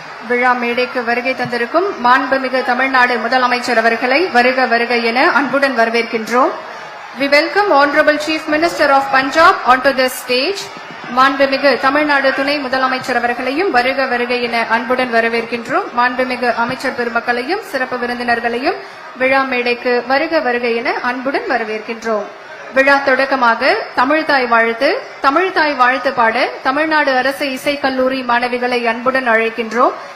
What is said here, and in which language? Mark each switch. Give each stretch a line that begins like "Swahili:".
Tamil: விழா மேடைக்கு வருகை தந்திருக்கும் மாண்புமிகு தமிழ்நாடு முதலமைச்சர் அவர்களை வருக வருக என அன்புடன் வரவேற்கின்றோம்.
English: We welcome Honorable Chief Minister of Punjab onto the stage.
Tamil: மாண்புமிகு தமிழ்நாடு துணை முதலமைச்சர் அவர்களையும் வருக வருக என அன்புடன் வரவேற்கின்றோம். மாண்புமிகு அமைச்சர் பெருமக்களையும் சிறப்பு விருந்தினர்களையும் விழா மேடைக்கு வருக வருக என அன்புடன் வரவேற்கின்றோம். விழா தொடக்கமாக தமிழ்தாய் வாழ்த்து பாட தமிழ்நாடு அரசு இசைக்கல்லூரி மாணவிகளை அன்புடன் அழைக்கின்றோம்.